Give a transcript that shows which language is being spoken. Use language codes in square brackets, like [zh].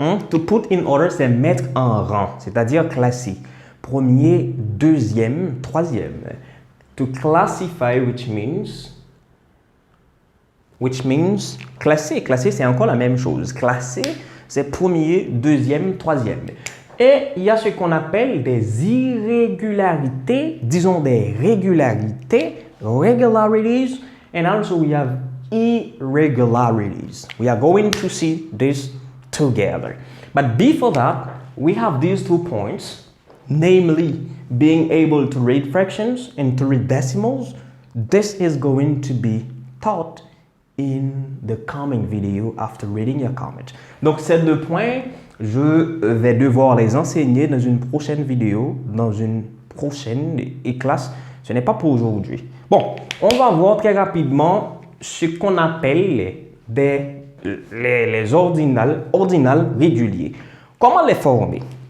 [en] To put in order, [fr] c'est mettre en rang, c'est-à-dire classer. Premier, deuxième, troisième. [en] To classify, which means classer. [fr] Classer, c'est encore la même chose. Classer, c'est premier, deuxième, troisième. Et il y a ce qu'on appelle des irrégularités, disons des régularités, [en] regularities, and also we have irregularities. We are going to see this together. But before that, we have these 2 points, namely being able to read fractions and to read decimals. This is going to be taught in the coming video after reading your comment. [fr] Donc ces 2 points, je vais devoir les enseigner dans une prochaine vidéo, dans une prochaine classe. Ce n'est pas pour aujourd'hui. Bon, on va voir très rapidement ce qu'on appelle les ordinales réguliers. Comment les former?